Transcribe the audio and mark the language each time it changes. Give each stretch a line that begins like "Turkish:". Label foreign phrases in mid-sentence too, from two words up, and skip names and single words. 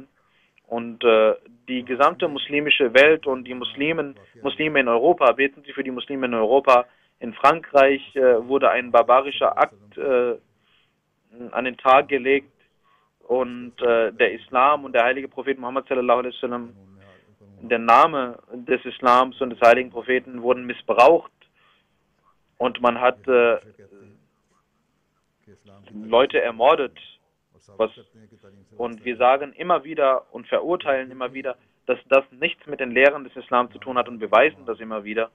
German: Und die gesamte muslimische Welt und die Muslime in Europa, beten Sie für die Muslime in Europa. In Frankreich wurde ein barbarischer Akt an den Tag gelegt und der Islam und der heilige Prophet Muhammad
Arabic: صلى الله عليه وسلم,
German: der Name des Islams und des heiligen Propheten wurden missbraucht und man hat Leute ermordet. Und wir sagen immer wieder und verurteilen immer wieder, dass das nichts mit den Lehren des Islam zu tun hat und beweisen das immer wieder.